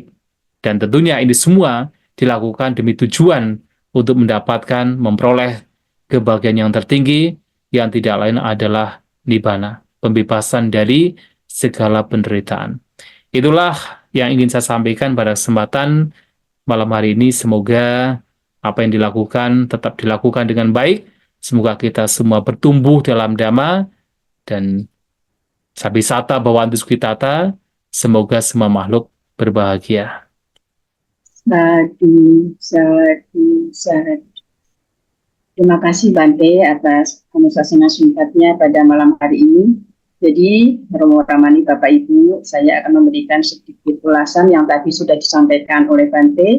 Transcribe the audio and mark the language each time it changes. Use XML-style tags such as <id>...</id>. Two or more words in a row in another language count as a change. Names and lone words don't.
<id>Dan tentunya ini semua dilakukan demi tujuan untuk mendapatkan, memperoleh kebahagiaan yang tertinggi, yang tidak lain adalah nibbana, pembebasan dari segala penderitaan. Itulah yang ingin saya sampaikan pada kesempatan malam hari ini. Semoga apa yang dilakukan tetap dilakukan dengan baik. Semoga kita semua bertumbuh dalam dhamma dan</id> <pi>sabisata bhavantu sukhitata.</pi> <id>Semoga semua makhluk berbahagia.</id> <pi>Sadu, sadu, sadu.</pi> <id>Terima kasih Bante atas anusasana singkatnya pada malam hari ini. Jadi, Romo Ramani Bapak Ibu, saya akan memberikan sedikit ulasan yang tadi sudah disampaikan oleh Bante.</id>